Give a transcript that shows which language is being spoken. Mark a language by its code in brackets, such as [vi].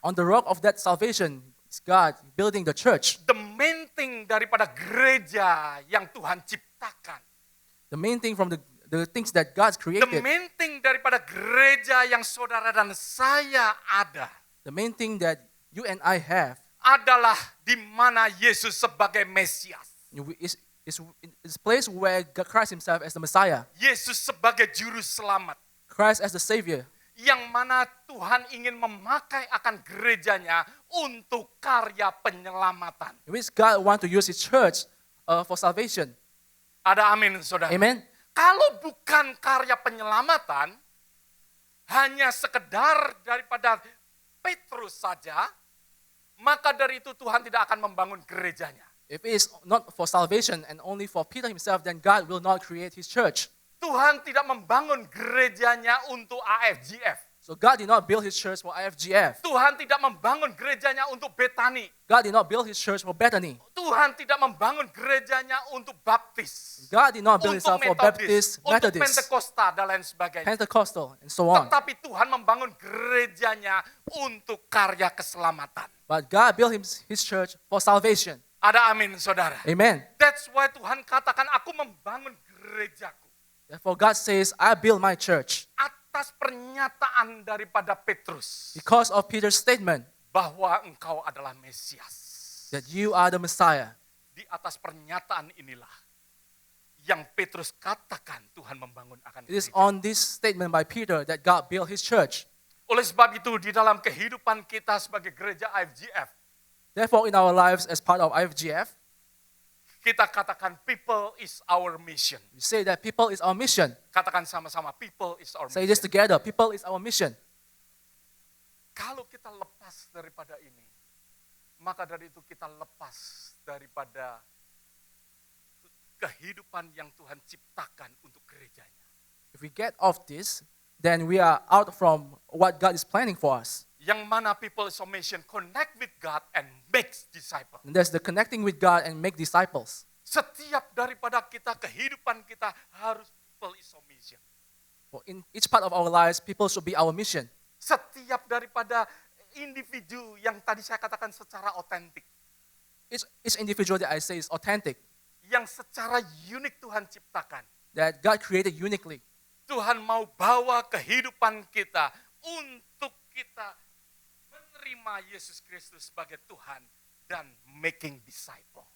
[en] On the rock of that salvation is God building the church. The main thing [id] daripada gereja yang Tuhan ciptakan. [en] The main thing from the things that God's The created, main thing [id] daripada gereja yang saudara dan saya ada. [en] the main thing that you and I have, [id] Adalah di mana Yesus sebagai Mesias. [en] is place where Christ himself as the Messiah, [id] Yesus sebagai juru selamat. [en] Christ as the Savior, [id] Yang mana Tuhan ingin memakai akan gerejanya untuk karya penyelamatan. [en] in which God wants to use his church for salvation. [id] Ada amin, saudara. [en] Amen? [id] Kalau bukan karya penyelamatan, hanya sekedar daripada Petrus saja, maka dari itu Tuhan tidak akan membangun gerejanya. [en] If it is not for salvation and only for Peter himself, then God will not create his church. [id] Tuhan tidak membangun gerejanya untuk AFGF. [en] So God did not build his church for IFGF. [id] Tuhan tidak membangun gerejanya untuk Betani. [en] God did not build his church for Bethany. [id] Tuhan tidak membangun gerejanya untuk Baptis. [en] God did not build [id] Untuk [en] himself for [id] Metodis, [en] Baptist, [id] untuk [en] Methodist, [id] Pentakosta dan lain sebagainya. [en] Pentecostal, and so on. [id] Tetapi Tuhan membangun gerejanya untuk karya keselamatan. [en] But God built his church for salvation. [id] Ada amin, saudara. [en] Amen. That's why [id] Tuhan katakan, aku membangun gerejaku. [en] Therefore God says, I build my church. [id] Atas pernyataan daripada Petrus. [en] Because of Peter's statement [id] Bahwa engkau adalah Mesias. [en] that you are the Messiah. [id] Di atas pernyataan inilah yang Petrus katakan Tuhan membangun akan [en] It is [id] gereja. [en] on this statement by Peter that God built his church. [id] Oleh sebab itu di dalam kehidupan kita sebagai gereja IFGF, [en] Therefore in our lives as part of IFGF, [id] kita katakan [en] people is our mission. we say that people is our mission. [id] Katakan sama-sama, [en] people is our Say this mission. together, people is our mission. [id] Kalau kita lepas daripada ini, maka dari itu kita lepas daripada kehidupan yang Tuhan ciptakan untuk gerejanya. [en] If we get off this, then we are out from what God is planning for us. [id] Yang mana [en] people is our mission, connect with God and makes disciples. And that's the connecting with God and make disciples. [id] Setiap daripada kita, kehidupan kita harus [en] people is our mission. For in each part of our lives, people should be our mission. [id] Setiap daripada individu yang tadi saya katakan secara otentik, [en] Each individual that I say is authentic, [id] yang secara unik Tuhan ciptakan. [en] that God created uniquely. [id] Tuhan mau bawa kehidupan kita untuk kita menerima Yesus Kristus sebagai Tuhan dan [en] making disciple.